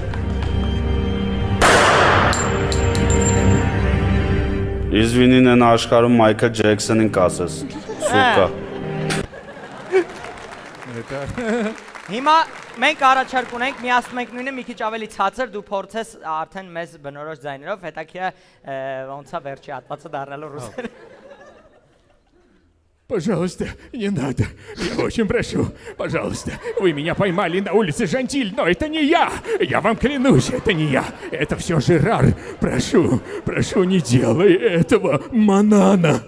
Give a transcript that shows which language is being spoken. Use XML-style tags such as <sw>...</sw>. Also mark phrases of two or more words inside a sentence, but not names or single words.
<hy>Իզվինին են աշխարհում Մայքլ Ջեքսոնին կասես։ Սուկա։ Հիմա մենք առաջարկ ունենք, միացնում ենք նույնը մի քիչ ավելի ցածր, դու փորձես արդեն մեզ բնորոշ ձայներով, հետաքրքիր ոնց է վերջի հատվածը դառնալու ռուսերեն։</hy> <ru>Пожалуйста, не надо. Я очень прошу. Пожалуйста. Вы меня поймали на улице Жантиль, но это не я. Я вам клянусь, это не я. Это все Жерар. Прошу, не делай этого, Манана.</ru>